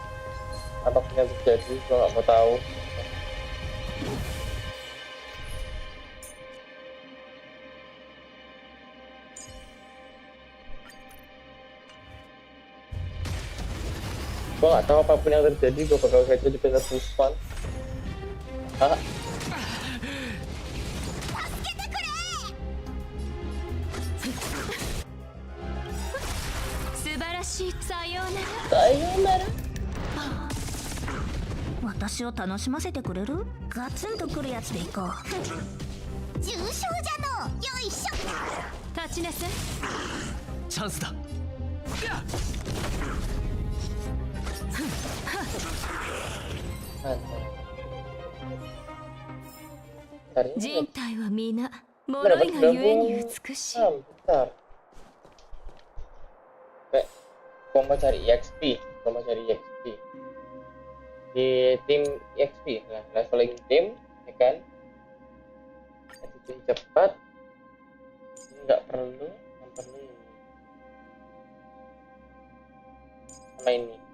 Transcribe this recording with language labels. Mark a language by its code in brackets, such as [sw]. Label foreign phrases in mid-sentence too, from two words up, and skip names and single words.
[id] Apapun yang terjadi gue gak mau tahu. Gue gak tahu apapun yang terjadi gue bakal gajah di banner Puspan. Hah? [ja] Sayonara. 私を楽しませてくれる？ガツンとくるやつでいこう。重症じゃの。よいしょ。立ちなさい。チャンスだ。人体は皆脆いがゆえに美しい。 [id] Bentar. Gue mau cari EXP, di tim EXP, nah leveling tim, ya kan? Editing cepat, ini nggak perlu, yang perlu ini, sama ini.